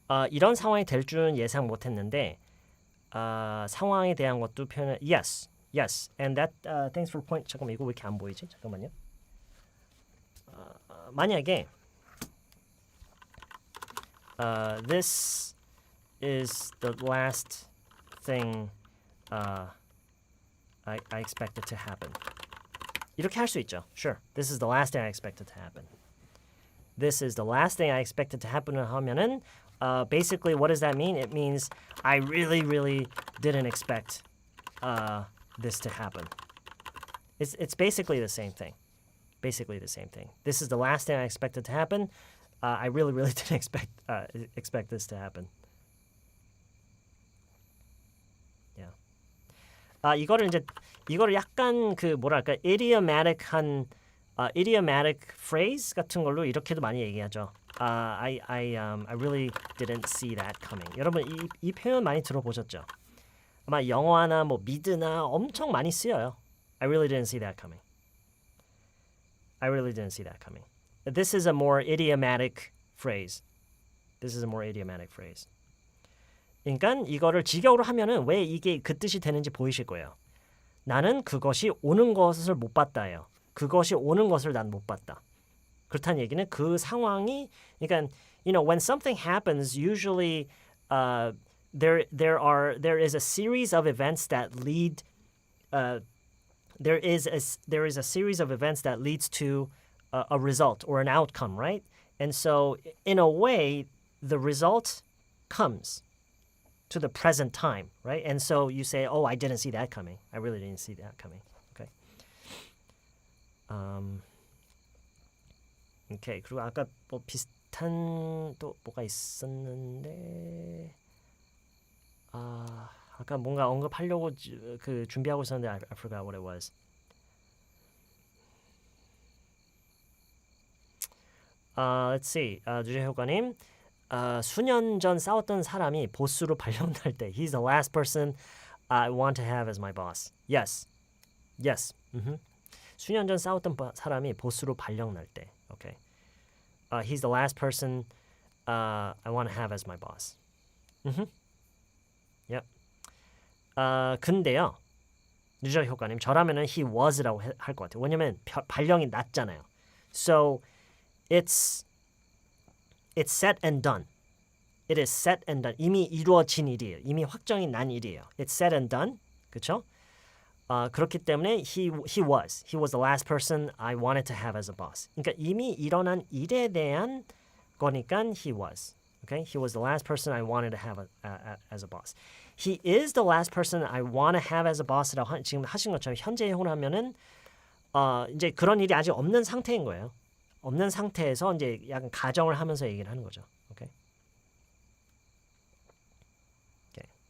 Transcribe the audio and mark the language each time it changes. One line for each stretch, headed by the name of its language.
Korean: 이런 상황이 될 줄은 예상 못했는데 상황에 대한 것도 표현.
English: Yes, and that thanks for point.
Korean: 잠깐만 이거 왜 이렇게 안 보이지? 잠깐만요. 만약에
English: this is the last thing I expected to happen.
Korean: 이렇게 할 수 있죠.
English: Sure, this is the last thing I expected to happen. this is the last thing I expected to happen
Korean: 하면은
English: basically what does that mean? It means I really didn't expect this to happen. It's basically the same thing. Basically the same thing. This is the last thing I expected to happen. I really didn't expect this to happen. Yeah.
Korean: 이거를 약간 그 뭐랄까 idiomatic한 idiomatic phrase 같은 걸로 이렇게도 많이 얘기하죠.
English: I really didn't see that coming.
Korean: 여러분 이 표현 많이 들어보셨죠? 아마 영어나 뭐 미드나 엄청 많이 쓰여요.
English: I really didn't see that coming. I really didn't see that coming. This is a more idiomatic phrase. This is a more idiomatic phrase.
Korean: 그러니까 이거를 직역으로 하면은 왜 이게 그 뜻이 되는지 보이실 거예요. 나는 그것이 오는 것을 못 봤다예요. 그것이 오는 것을 난 못 봤다. 그렇다는 얘기는 그 상황이 그러니까
English: when something happens usually there is a series of events that lead there is a series of events that leads to a result or an outcome, right? And so in a way the result comes to the present time, right? And so you say, "Oh, I didn't see that coming. I really didn't see that coming." Okay. Okay.
Korean: 그리고 아까 뭐 비슷한 또 뭐가 있었는데 아까 뭔가 언급하려고 그 준비하고 있었는데
English: I forgot what it was. Let's see. 누제효과님.
Korean: 수년 전 싸웠던 사람이 보스로 발령날 때
English: He's the last person I want to have as my boss. Yes. Yes.
Korean: 수년 전 싸웠던 사람이 보스로 발령날 때.
English: Okay. He's the last person I want to have as my boss. Yep.
Korean: 근데요. 누적 효과님 저라면은
English: he was
Korean: 라고 할 것 같아요. 왜냐면 발령이 났잖아요.
English: So it's set and done. It is set and done.
Korean: 이미 이루어진 일이에요. 이미 확정이 난 일이에요.
English: It's set and done.
Korean: 그렇죠? 그렇기 때문에
English: he was the last person I wanted to have as a boss.
Korean: 그러니까 이미 일어난 일에 대한 거니까
English: he was. Okay? He was the last person I wanted to have as a boss. He is the last person I want to have as a boss
Korean: 라고 지금 하신 것처럼 현재형으로 하면은 이제 그런 일이 아직 없는 상태인 거예요. 없는 상태에서 이제 약간 가정을 하면서 얘기를 하는 거죠. 오케이. 오케이.